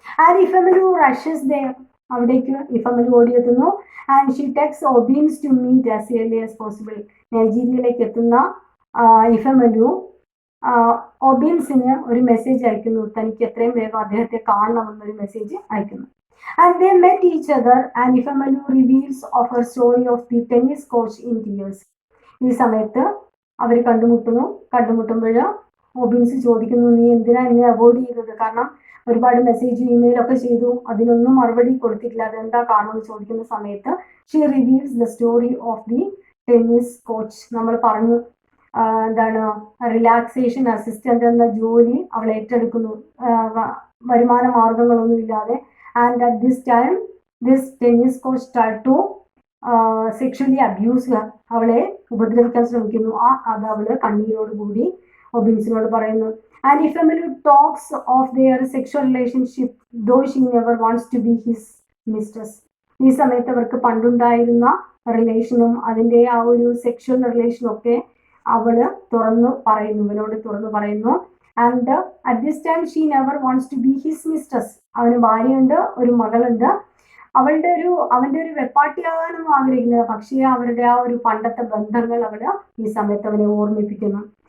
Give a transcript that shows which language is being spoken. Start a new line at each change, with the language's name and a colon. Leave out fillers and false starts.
English: And Ifemelu rushes there.
Malayalam: അവിടേക്ക് ഇഫമലു ഓടിയെത്തുന്നു.
English: And she takes Obinze to meet as early as possible.
Malayalam: നൈജീരിയയിലേക്ക് എത്തുന്ന ഇഫമലു ഒബീൻസിന് ഒരു message അയക്കുന്നു. തനിക്ക് എത്രയും വേഗം അദ്ദേഹത്തെ കാണണമെന്നൊരു മെസ്സേജ് അയക്കുന്നു.
English: And they met each other and Ifemelu reveals of her story of the tennis coach in tears.
Malayalam: ഈ സമയത്ത് അവർ കണ്ടുമുട്ടുമ്പോൾ ഒബിൻസ് ചോദിക്കുന്നു, നീ എന്തിനാ എന്നെ അവോയ്ഡ് ചെയ്തത്? കാരണം ഒരുപാട് മെസ്സേജ് ഇമെയിലൊക്കെ ചെയ്തു, അതിനൊന്നും മറുപടി കൊടുത്തിട്ടില്ല, അതെന്താ കാരണം എന്ന് ചോദിക്കുന്ന സമയത്ത്
English: She reveals the story of the tennis coach.
Malayalam: നമ്മൾ പറഞ്ഞു എന്താണ് റിലാക്സേഷൻ അസിസ്റ്റന്റ് എന്ന ജോലി അവൾ ഏറ്റെടുക്കുന്നു വരുമാന മാർഗങ്ങളൊന്നും ഇല്ലാതെ.
English: And at this time, this tennis coach tried to sexually abuse her.
Malayalam: അവളെ ഉപദ്രവിക്കാൻ ശ്രമിക്കുന്നു. ആ കഥ അവള് കണ്ണീരോടുകൂടി ഒബിൻസിനോട് പറയുന്നു.
English: And Ifemelu talks of their sexual relationship, though she never wants to be his mistress.
Malayalam: ഈ സമയത്ത് അവർക്ക് പണ്ടുണ്ടായിരുന്ന റിലേഷനും അതിൻ്റെ ആ ഒരു സെക്ഷൽ റിലേഷനും ഒക്കെ അവള് ഇവനോട് തുറന്നു പറയുന്നു.
English: And at this time she never wants to be his mistress.
Malayalam: അവന് ഭാര്യയുണ്ട്, ഒരു മകളുണ്ട്. അവന്റെ ഒരു വെപ്പാട്ടിയാകാനൊന്നും ആഗ്രഹിക്കുന്നില്ല, പക്ഷേ അവരുടെ ആ ഒരു പണ്ടത്തെ ബന്ധങ്ങൾ അവള് ഈ സമയത്ത് അവനെ ഓർമ്മിപ്പിക്കുന്നു.